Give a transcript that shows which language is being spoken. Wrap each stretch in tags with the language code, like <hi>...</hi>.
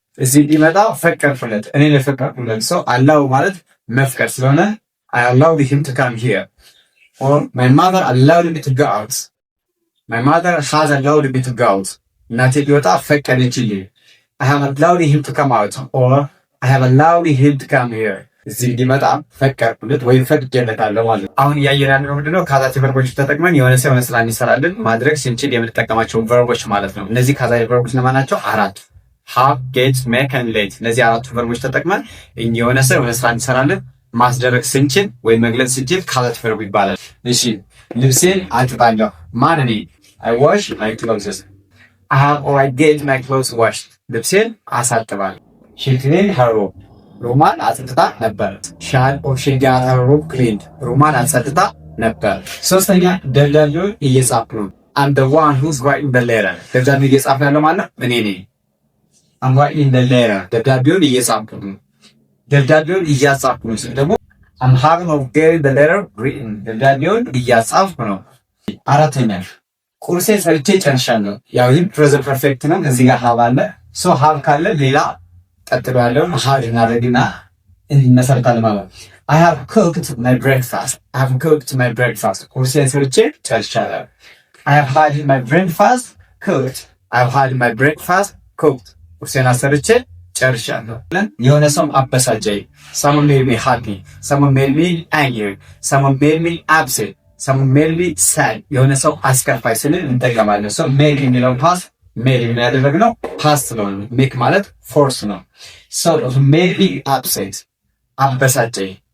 <am>እዚህ ቢመጣ ፈቀድኩለት፣ እኔ ለፈቀድኩለት ሰው allow ማለት መፍቀድ ስለሆነ</am> <en>I allowed him to come here. Or my mother allowed me to go out. My mother has allowed me to go out.</en> <am>እናቴ ቢወጣ ፈቀደችልኝ።</am> <en>I have allowed him to come out or I have allowed him to come here.</en> <am>እዚህ ቢመጣ ፈቀድኩለት ወይ ፈቅጄለታለሁ ማለት ነው። አሁን እያየን ያለነው ምንድነው? ካዛቲቭ ቨርቦች ተጠቅመን የሆነ ሰው የሆነ ስራ እንዲሰራልን ማድረግ ስንችል የምንጠቀማቸው ቨርቦች ማለት ነው። እነዚህ ካዛቲቭ ቨርቦች ለማን ናቸው? አራቱ have, get, make and let። እነዚህ አራቱ ቨርቦች ተጠቅመን የሆነ ሰው የሆነ ስራ እንዲሰራልን ማስደረግ ስንችል ወይ መግለጽ ስንችል ካዛቲቭ ቨርብ ይባላል። እሺ ልብሴን አጥባለሁ። ማን እኔ?</am> <en>I wash my clothes. I have or I get my clothes washed.</en> <am>ልብሴን አሳጥባለሁ።</am> <en>She cleaned her room.</en> <am>ሮማን አጽድታ ነበር።</am> <en>ሻል ኦር ሺ ጋት ሄር ሩም ክሊንድ። ሮማን አጽድታ ነበር።</en> <am>ሶስተኛ ደብዳቤውን እየጻፍኩ ነው።</am> <en>I'm the one who's writing the letter.</en> <am>ደብዳቤውን እየጻፍኩ ያለው ማለት እኔ ነኝ።</am> <en>I'm writing the letter.</en> <am>ደብዳቤውን እየጻፍኩ ነው። ደብዳቤውን እያጻፍኩ ነው ደግሞ</am> <en>I'm having of getting the letter written.</en> <am>ደብዳቤውን እያጻፍኩ ነው። አራተኛ ቁርሴን ሰርቼ ጨርሻለሁ። ያው ይህ ፕሬዘንት ፐርፌክት ነው። እዚህ ጋር have አለ። ሶ have ካለ ሌላ ቀጥሎ ያለው have እናደርግና እንመሰርታለን ማለት ነው።</am> <en>I have cooked my breakfast.</en> <am>ቁርሴን ሰርቼ ጨርሻለሁ።</am> <en>I have had my breakfast cooked.</en> <am>ቁርሴን ሰርቼ ጨርሻለሁ። የሆነ ሰው አበሳጨኝ።</am> <en>Someone made me happy. Someone made me angry. Someone made me upset. Someone made me sad.</en> <am>የሆነ ሰው አስከፋይ ስንል እንጠቀማለን። So make የሚለው ፓስት ሜድ የሚያደርግነው ፓስት ነው። ሜክ ማለት ፎርስ ነው። So made me upset አበሳጨኝ።</am>